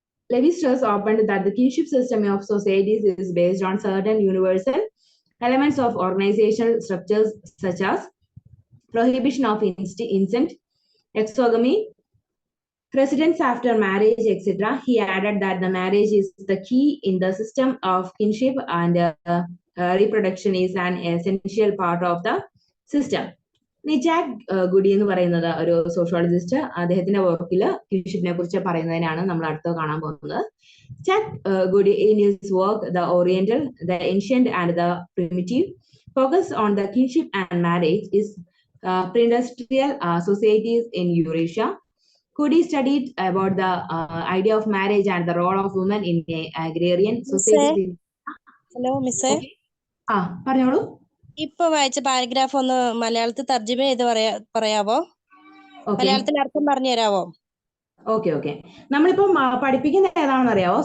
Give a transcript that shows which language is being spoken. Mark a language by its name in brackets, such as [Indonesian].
[English] Levi-Strauss opened that the kinship system of societies is based on certain universal elements of organizational structures such as prohibition of incest, exogamy, precedence after marriage, etc. He added that the marriage is the key in the system of kinship and reproduction is an essential part of the system. [Malayalam] ഇനി Jack Gudi എന്ന് പറയുന്നത് ഒരു sociologist. അദ്ദേഹത്തിന്റെ വർക്കിൽ കിൻഷിപ്പിനെ കുറിച്ച് പറയുന്നതിനാണ് നമ്മൾ അടുത്ത് കാണാൻ പോകുന്നത്. [English] Jack Goody, in his work, The Oriental, The Ancient and the Primitive, focus on the kinship and marriage is pre-industrial societies in Eurasia. Goody studied about the idea of marriage and the role of women in agrarian societies. [Malayalam] Hello മിസ്സേ, പറഞ്ഞോളൂ. ഇപ്പൊ വായിച്ച paragraph ഒന്ന് മലയാളത്തിൽ തർജ്ജമ ചെയ്ത് പറയാവോ? മലയാളത്തിൽ അർത്ഥം പറഞ്ഞു തരാവോ? Okay okay. നമ്മളിപ്പോ പഠിപ്പിക്കുന്ന ഏതാണെന്ന് അറിയാവോ?